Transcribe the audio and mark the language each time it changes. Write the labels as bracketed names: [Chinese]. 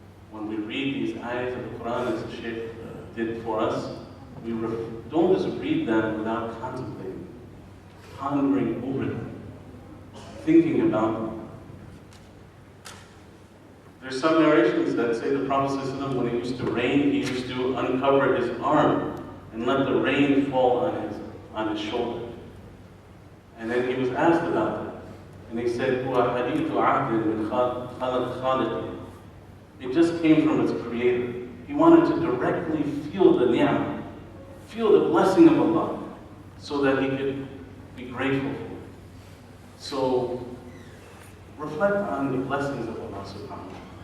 [English] When we read these ayats of the Quran, as the Sheikh did for us, we don't just read them without contemplating, pondering over them, thinking about them. There's some narrations that say the Prophet ﷺ, when it used to rain, he used to uncover his arm and let the rain fall on his shoulder. And then he was asked about that. And he said, [Arabic] هو حديث عهد من خالق. [English] It just came from its creator. He wanted to directly feel the ni'mah, feel the blessing of Allah, so that he could be grateful for it. So, reflect on the blessings of Allah subhanahu wa ta'ala.